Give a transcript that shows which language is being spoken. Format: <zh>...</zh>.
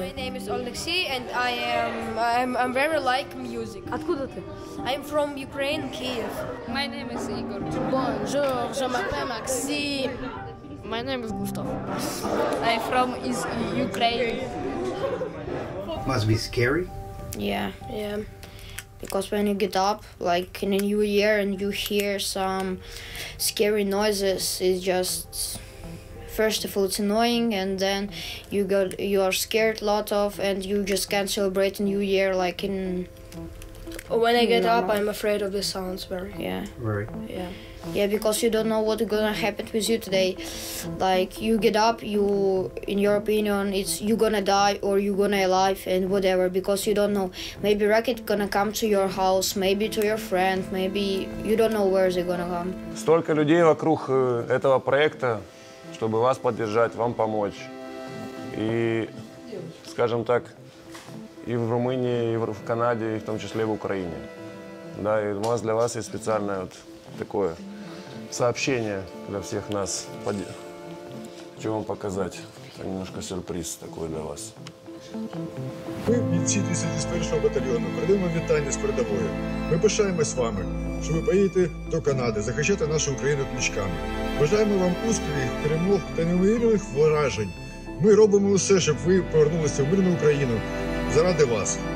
<en>My name is Alexei, and I'm very like music.</en> <ru>Откуда ты?</ru> <en>I'm from Ukraine, Kiev. My name is Igor.</en> <fr>Bonjour, je m'appelle Maxime.</fr> <en>My name is Gustav. I'm from Ukraine. Must be scary. Yeah. Because when you get up, like in a new year, and you hear some scary noises, it's just, first of all, it's annoying, and then you are scared a lot of, and you just can't celebrate a new year like in. When I get up, I'm afraid of the sounds very. Yeah. Very. Yeah, because you don't know what's gonna happen with you today. Like you get up, in your opinion, it's you gonna die or you gonna alive and whatever, because you don't know. Maybe rocket gonna come to your house, maybe to your friend, maybe you don't know where they're gonna come.</en> <ru>Столько людей вокруг этого проекта, чтобы вас поддержать, вам помочь. И, скажем так, и в Румынии, и в Канаде, и в том числе в Украине. Да, и у нас для вас есть специальное вот такое сообщение для всех нас. Хочу вам показать. Это немножко сюрприз такой для вас.</ru> <uk>Ми, бійці 201-го батальйону, передаємо вітання з передової. Ми пишаємось вами, що ви поїдете до Канади захищати нашу Україну книжками. Бажаємо вам успіхів, перемог та неймовірних вражень. Ми робимо усе, щоб ви повернулися в мирну Україну. Заради вас.</uk>